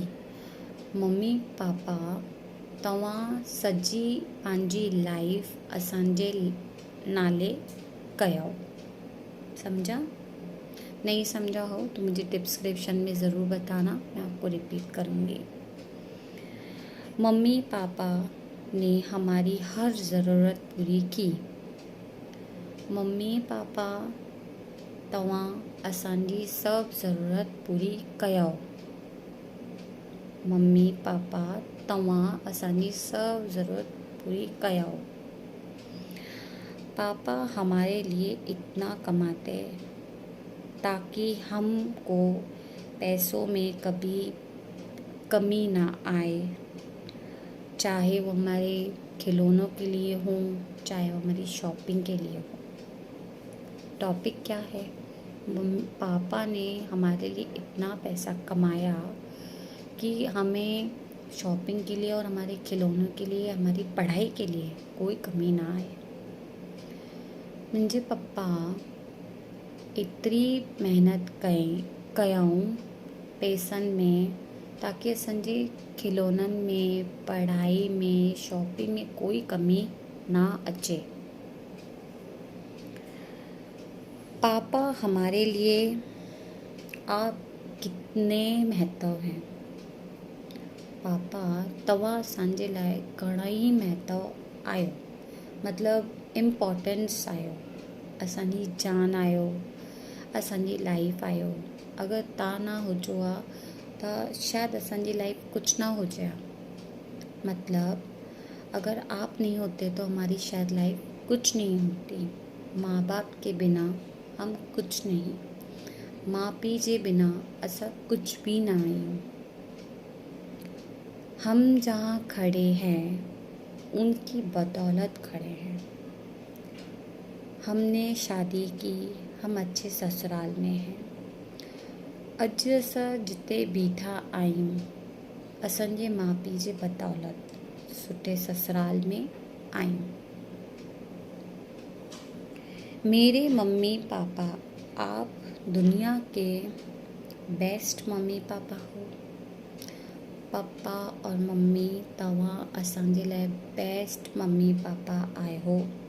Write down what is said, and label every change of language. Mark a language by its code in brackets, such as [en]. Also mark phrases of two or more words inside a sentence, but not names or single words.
[sd] मम्मी पापा, तव्हां सॼी पंहिंजी लाइफ असांजे नाले कयो। [hi] समझा? नहीं समझा हो तो मुझे डिस्क्रिप्शन में ज़रूर बताना, मैं आपको रिपीट करूँगी। मम्मी पापा ने हमारी हर ज़रूरत पूरी की। [sd] मम्मी पापा, तव्हां असांजी सब ज़रूरत पूरी कयो। मम्मी पापा, तव्हां असांजी सब ज़रूरत पूरी कयो। [hi] पापा हमारे लिए इतना कमाते ताकि हमको पैसों में कभी कमी ना आए, चाहे वो हमारे खिलौनों के लिए हो, चाहे वो हमारी शॉपिंग के लिए हो। टॉपिक क्या है? पापा ने हमारे लिए इतना पैसा कमाया कि हमें शॉपिंग के लिए और हमारे खिलौनों के लिए, हमारी पढ़ाई के लिए कोई कमी ना आए। [sd] मुंहिंजे पप्पा एतिरी महिनत कयूं पैसनि में ताकी असांजे खिलौननि में, पढ़ाई में, शॉपिंग में कोई कमी ना अचे। [hi] पापा हमारे लिए आप कितने महत्व हैं। [sd] पापा तव्हां असांजे लाइ घणेई महत्व आहियो, मतिलबु इम्पोर्टेंस आहियो, असांजी जान आहियो, असांजी लाइफ आहियो। अगरि तव्हां ना हुजो हा त शायद असांजी लाइफ कुछ ना हुजे हा। [hi] मतलब अगर आप नहीं होते तो हमारी शायद लाइफ कुछ नहीं होती। माँ बाप के बिना हम कुछ नहीं, [sd] माँ पी जे बिना असा कुछ भी ना आहियूं। [hi] हम जहाँ खड़े हैं उनकी बदौलत खड़े हैं। हमने शादी की, हम अच्छे ससुराल में हैं। [sd] अॼु असां जिते बीठा आहियूं असांजे माउ पीउ जे बदौलत सुठे ससुराल में आहियूं। [hi] मेरे मम्मी पापा, आप दुनिया के बेस्ट मम्मी पापा हो। [sd] पापा और मम्मी तव्हां असांजे लाइ बेस्ट मम्मी पापा आहियो।